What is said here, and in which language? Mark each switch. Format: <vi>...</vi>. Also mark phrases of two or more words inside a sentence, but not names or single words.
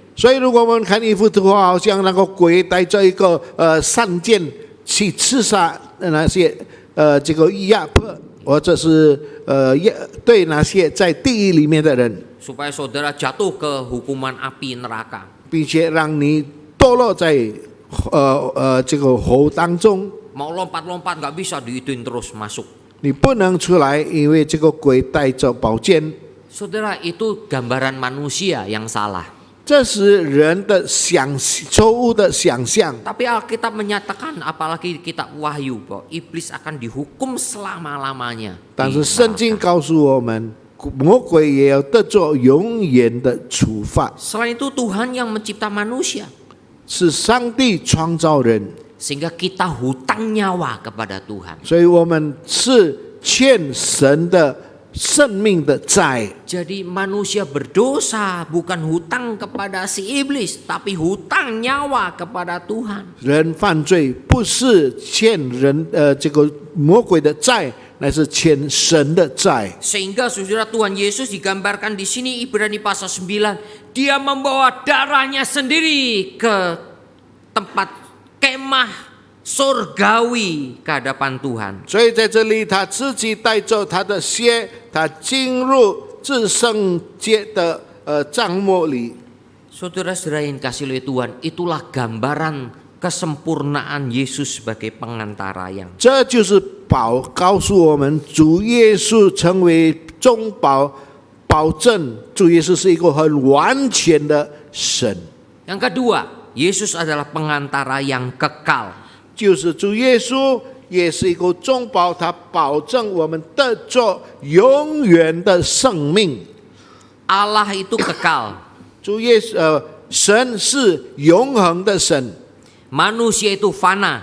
<zh>所以，如果我们看一幅图画，好像那个鬼带着一个扇剑去刺杀那些这个压迫，或者是对那些在地狱里面的人，</zh> <id>Supaya saudara jatuh ke hukuman api neraka.</id> <zh>并且让你堕落在这个火当中，</zh> <id>Mau lompat-lompat nggak bisa diituin terus masuk.</id> <zh>你不能出来，因为这个鬼带着宝剑。</zh> <id>Saudara, itu gambaran manusia yang salah.</id> <zh>这是人的错误的想象。</zh> <id>Tapi Alkitab menyatakan, apalagi kitab Wahyu, bahwa iblis akan dihukum selama-lamanya.</id> <zh>但是圣经告诉我们，魔鬼也要得着永远的处罚。</zh> <id>Selain itu Tuhan yang mencipta manusia.</id> <zh>是上帝创造人，</zh> <id>Sehingga kita hutang nyawa kepada Tuhan.</id> <zh>所以我们是欠神的生命的债。</zh> <id>Jadi manusia berdosa bukan hutang kepada si iblis, tapi hutang nyawa kepada Tuhan.</id> <zh>人犯罪不是欠人这个魔鬼的债，乃是欠神的债。</zh> <id>Sehingga saudara Tuhan Yesus digambarkan di sini Ibrani pasal 9, dia membawa darahnya sendiri ke tempat kemah surgawi ke hadapan Tuhan.</id> <zh>所以在这里，他自己带着他的血，他进入至圣洁的帐幕里。</zh> <id>Saudara-saudara yang kasih oleh Tuhan, itulah gambaran kesempurnaan Yesus sebagai pengantara yang</id> <zh>这就是告诉我们，主耶稣成为中保证主耶稣是一个很完全的神。</zh> <id>Yang kedua, Yesus adalah pengantara yang kekal.</id> <zh>就是主耶稣也是一个中保，他保证我们得着永远的生命。</zh> <id>Allah itu kekal.</id> <zh>主耶稣神是永恒的神，</zh> <id>Manusia itu fana.</id>